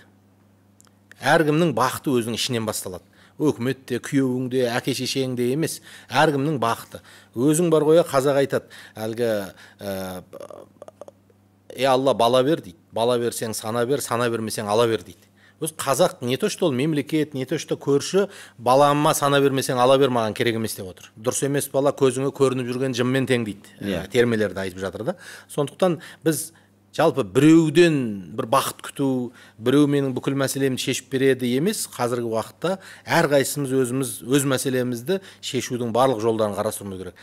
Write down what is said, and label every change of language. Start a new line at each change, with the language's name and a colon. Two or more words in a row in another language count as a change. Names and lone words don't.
Kazakh: Әркімнің бақыты өзінің ішінен басталады. Өкіметте, күйеуіңде, әке шешеңде емес, әркімнің бақыты. Өзің бар ғой, қазақ айтады, әлгі Алла бала бер дейді. Бала берсең сана бермесең ала бер дейді. Өз қазақ
Russian: не то что
Kazakh: ол мемлекет,
Russian: не то что
Kazakh: көрші, балама сана бермесең ала бер, маған керек емес деп отыр. Дұрыс емес бала көзіңе көрініп жүрген жыммен тең дейді. Термелерді айтып жатыр да. Сондықтан біз жалпы біреуден бір бақыт күту, біреу менің бүкіл мәселемді шешіп береді емес, қазіргі уақытта әрқайсымыз өз мәселемізді шешудің барлық жолдарын қарастыруымыз керек.